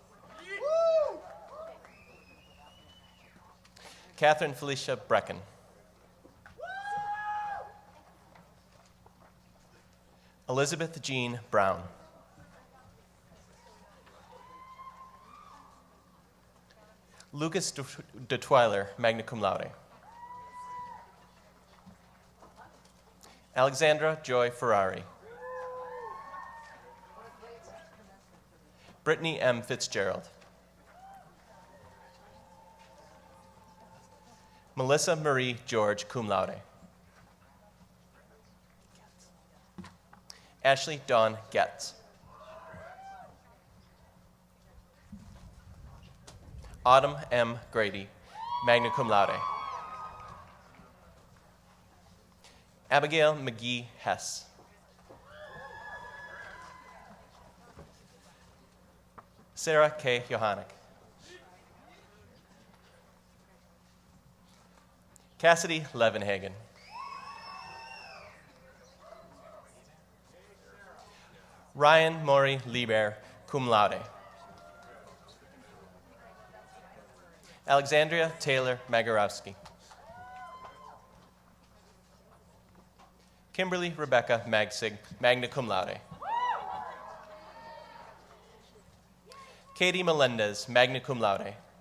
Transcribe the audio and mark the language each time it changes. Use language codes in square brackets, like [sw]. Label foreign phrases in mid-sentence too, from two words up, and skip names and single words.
[en] Catherine Felicia Brecken. Elizabeth Jean Brown. [la] Lucas DeTwiler, magna cum laude. [en] Alexandra Joy Ferrari. Brittany M. Fitzgerald. Melissa Marie George, [la] cum laude. [en] Ashley Dawn Getz. Autumn M. [la] Grady, magna cum laude. [en] Abigail McGee Hess. Sarah K. Johannick. Cassidy Levenhagen. Ryan Maury Lieber, [la] cum laude. [en] Alexandria Taylor Magarowski. Kimberly Rebecca Magsig, [la] magna cum laude. Katie Melendez, magna cum laude.